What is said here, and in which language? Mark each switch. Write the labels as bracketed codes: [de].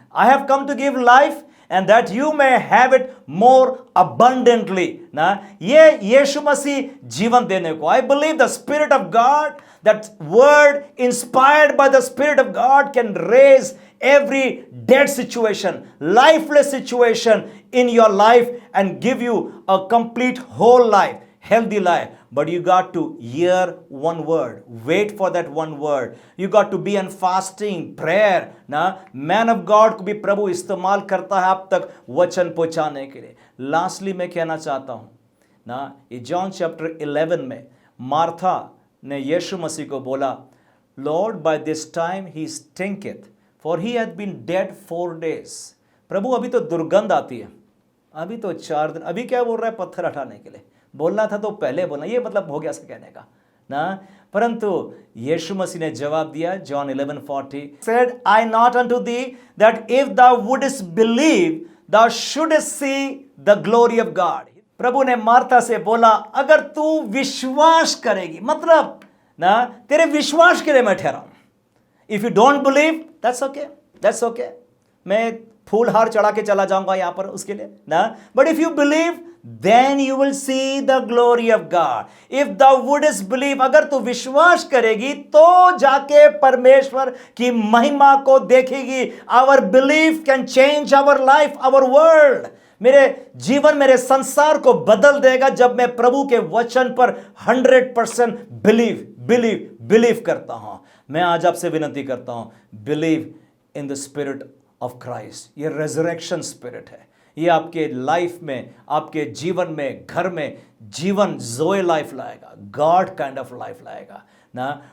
[en] I have come to give life and that you may have it more abundantly ना, [hi] ये यीशु मसीह जीवन देने को. [en] I believe the spirit of God, that word inspired by the spirit of God can raise every dead situation, lifeless situation in your life and give you a complete whole life, healthy life. But you got to hear one word, wait for that one word. You got to be in fasting, prayer ना. Man of God [hi] को भी प्रभु इस्तेमाल करता है आप तक वचन पहुंचाने के लिए. लास्टली मैं कहना चाहता हूं ना, ये जॉन चैप्टर 11 में मार्था ने यीशु मसीह को बोला, [en] Lord by this time he stinketh for he had been dead 4 days. [hi] प्रभु अभी तो दुर्गंध आती है, अभी तो 4 दिन. अभी क्या बोल रहा है, पत्थर हटाने के लिए. बोलना था तो पहले बोलना, ये मतलब हो गया इसका कहने का ना. परंतु यीशु मसीह ने जवाब दिया, [en] John 11:40, said I not unto thee that if thou wouldest believe thou shouldest see the glory of God. [hi] प्रभु ने मार्था से बोला, अगर तू विश्वास करेगी, मतलब ना तेरे विश्वास के लिए मैं ठहरा हूं. [en] if you don't believe that's okay, [hi] मैं फूल हार चढ़ा के चला जाऊंगा यहां पर उसके लिए ना. [en] But if you believe then you will see the glory of God. If thou wouldest believe, [hi] अगर तू विश्वास करेगी तो जाके परमेश्वर की महिमा को देखेगी. [en] Our belief can change our life, our world. [hi] मेरे जीवन, मेरे संसार को बदल देगा जब मैं प्रभु के वचन पर 100% बिलीव करता हूं. मैं आज आपसे विनती करता हूं, [en] Believe in the spirit of Christ. [hi] ये रेजरेक्शन स्पिरिट है, ये आपके लाइफ में, आपके जीवन में, घर में जीवन जोए लाइफ लाएगा, [en] God kind of life [hi] लाएगा ना.